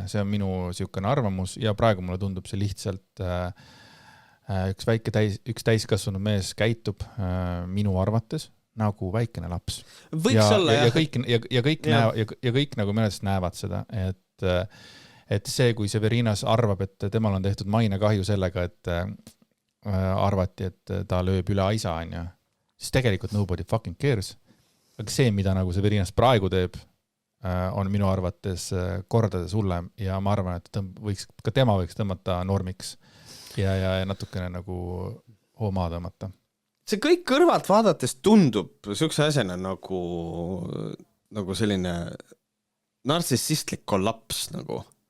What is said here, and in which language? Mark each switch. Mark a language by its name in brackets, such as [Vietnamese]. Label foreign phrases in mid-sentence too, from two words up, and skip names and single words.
[Estonian] See on minu siukene arvamus ja praegu mulle tundub see lihtsalt üks täiskasvanud mees käitub minu arvates nagu väikene laps. Võiks olla, jah. Ja kõik nagu meelest näevad seda, et see, kui Severinas arvab, et temal on tehtud mainekahju sellega, et arvati, et ta lööb üle aisa, siis tegelikult [English] nobody fucking cares. [Estonian] Aga see, mida nagu Severinas praegu teeb, on minu arvates kordades hullem ja ma arvan, et ka tema võiks tõmmata normiks ja natukene nagu hooma tõmmata. See kõik kõrvalt vaadates tundub sihukese asjana nagu selline narsissistlik kollaps nagu.